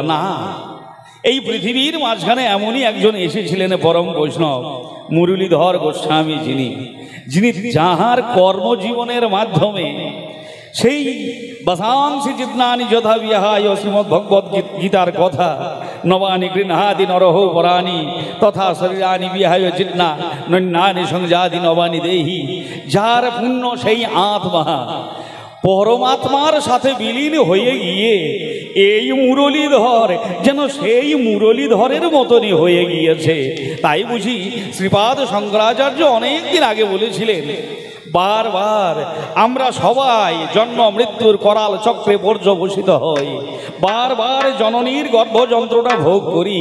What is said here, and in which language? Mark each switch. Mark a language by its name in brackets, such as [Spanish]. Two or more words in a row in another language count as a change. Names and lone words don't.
[Bangla] না, এই পৃথিবীর মাঝখানে এমনই একজন এসেছিলেন পরম বৈষ্ণব মুরলীধর গোস্বামী, যিনি যাহার কর্মজীবনের মাধ্যমে সেই [Sanskrit] বসাংসি জিতনানি যথা বিহায় [Bangla] শ্রীমদ্ ভগবদ গীতার কথা, [Sanskrit] নবানি গৃহাদি নরহ পরাণি তথা শরীরানি বিহায় জিতনা নন্যানি সংজাতি নবানি দেহি। [Bangla] যার পুণ্য সেই আত্মা পরমাত্মার সাথে বিলীন হয়ে গিয়ে এই মুরলীধর যেন সেই মুরলীধরের মতনই হয়ে গিয়েছে। তাই বুঝি শ্রীপাদ শঙ্করাচার্য অনেক দিন আগে বলেছিলেন, বারবার আমরা সবাই জন্ম মৃত্যুর করাল চক্রে পর্যবসিত হই, বারবার জননীর গর্ভযন্ত্রটা ভোগ করি।